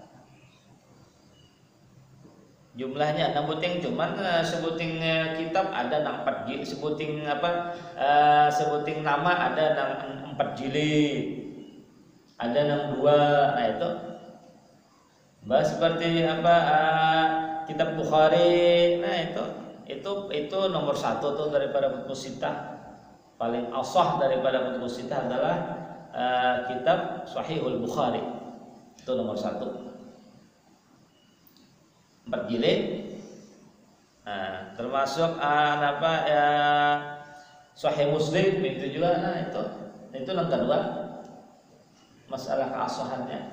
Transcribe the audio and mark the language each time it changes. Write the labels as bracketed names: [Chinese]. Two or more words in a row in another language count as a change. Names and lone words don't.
[Banjar] Jumlahnya 6 buting, cuman sebuting kitab ada nang 4 jilid, sebuting nama ada nang 4 jilid, ada nang 2. [Indonesian] Nah itu seperti kitab Bukhari. Nah itu nomor 1 tuh daripada Kutubus Sittah. Paling ashah daripada Kutubus Sittah adalah kitab Sahihul Bukhari. Itu nomor 1. 4 jilid. Termasuk Sahih Muslim itu juga. Nah itu yang kedua, masalah keasahannya.